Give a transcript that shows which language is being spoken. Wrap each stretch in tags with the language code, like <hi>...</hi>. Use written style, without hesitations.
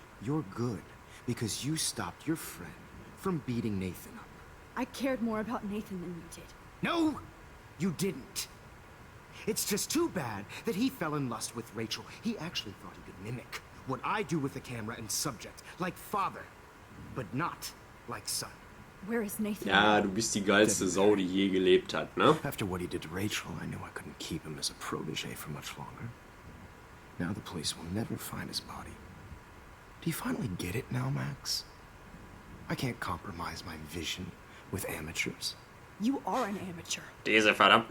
<en>You're good because you stopped your friend from beating Nathan up. I cared more about Nathan than you did. No, you didn't. It's just too bad that he fell in lust with Rachel. He actually thought he could mimic what I do with the camera and subject, like father, but not like son. Where is Nathan?</en> <de>Ja, du bist die geilste Sau, die je gelebt hat, ne?</de> <en>After what he did to Rachel, I knew I couldn't keep him as a protege for much longer. Now the police will never find his body. Do you finally get it now, Max? I can't compromise my vision with amateurs. You are an amateur.</en> <de>Diese verdammten</de>